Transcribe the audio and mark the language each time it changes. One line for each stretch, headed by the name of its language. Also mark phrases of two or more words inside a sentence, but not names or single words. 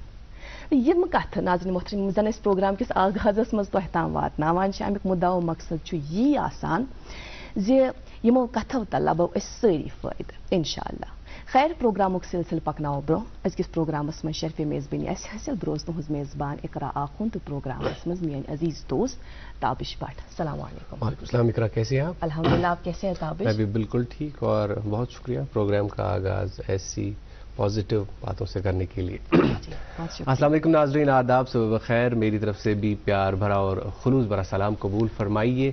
Kashmiri: یِم کتھٕ ناظریٖن محترم یِم زن أسۍ پروگرام کِس آغازس منٛز تۄہہِ تام واتناوان چھِ امیُک مُدا و مقصد چھُ یی آسان زِ یِمو کتھو تل لبو أسۍ سٲری فٲیدٕ انشاء اللہ. خیر پروگرامُک سلسلہٕ پکناوو برونٛہہ. أزکِس پروگرامس منٛز شرفِ میزبٲنی آسہِ حٲصِل. بہٕ روزٕ تُہٕنٛز میزبان اقرا آخوٗن تہٕ پروگرامس منٛز میٲنۍ عزیز دوست تابش بٹ.
Arabic: السلام علیکم. وعلیکم السلام
Urdu: اقرا، کیسے ہیں آپ؟ الحمدللہ، آپ کیسے ہیں تابش؟ میں بھی بالکل ٹھیک اور بہت شکریہ پروگرام کا آغاز ایسی پازیٹیو باتوں سے کرنے کے لیے.
Arabic: السلام علیکم
Urdu: ناظرین، آداب، صبح بخیر. میری طرف سے بھی پیار بھرا اور خلوص بھرا سلام قبول فرمائیے.